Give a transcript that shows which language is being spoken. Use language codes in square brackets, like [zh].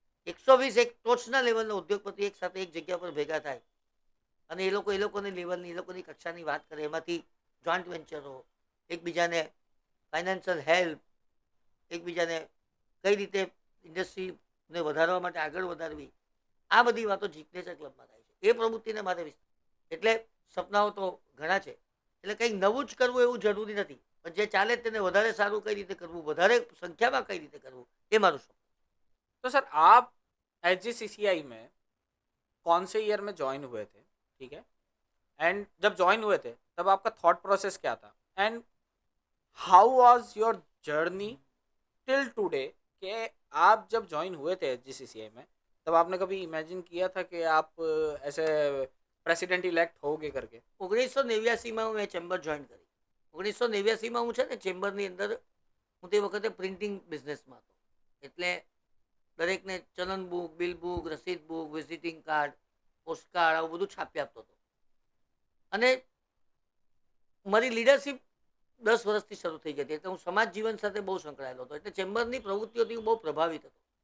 [gu] 120 એક ટોચના લેવલના ઉદ્યોગપતિ એક સાથે એક જગ્યા પર ભેગા થાય અને એ લોકોની લેવલની, એ લોકોની કક્ષાની વાત કરે, એમાંથી જોઈન્ટ વેન્ચરો, એકબીજાને ફાઇનાન્શિયલ હેલ્પ, એકબીજાને કઈ રીતે ઇન્ડસ્ટ્રીને વધારવા માટે આગળ વધારવી, આ બધી વાતો સિગ્નેચર ક્લબમાં થાય છે. એ પ્રવૃત્તિને મારે એટલે સપનાઓ તો ઘણા છે, એટલે કંઈક નવું જ કરવું એવું જરૂરી નથી, પણ જે ચાલે તેને વધારે સારું કઈ રીતે કરવું, વધારે સંખ્યામાં કઈ રીતે કરવું, એ મારું સપનું. [hi] तो सर आप एचजीसीसीआई में कौन से ईयर में ज्वाइन हुए थे? ठीक है. एंड जब ज्वाइन हुए थे तब आपका थॉट प्रोसेस क्या था? [en] and how was your journey till today [hi] कि आप जब ज्वाइन हुए थे एचजीसीसीआई में तब आपने कभी इमेजिन किया था कि आप ऐसे प्रेसिडेंट इलेक्ट होगे करके? [gu] 1989માં હું એ ચેમ્બર જોઈન કરી. 1989માં હું છે ને ચેમ્બરની અંદર, હું તે વખતે પ્રિન્ટિંગ બિઝનેસમાં હતો, એટલે દરેકને ચલન બુક, બિલ બુક, રસીદ બુક, વિઝિટિંગ કાર્ડ, પોસ્ટકાર્ડ આવું બધું છાપી આપતો હતો. અને મારી લીડરશિપ 10 વર્ષથી શરૂ થઈ ગઈ હતી, એટલે હું સમાજ જીવન સાથે બહુ સંકળાયેલો હતો, એટલે ચેમ્બરની પ્રવૃત્તિઓથી હું બહુ પ્રભાવિત હતો.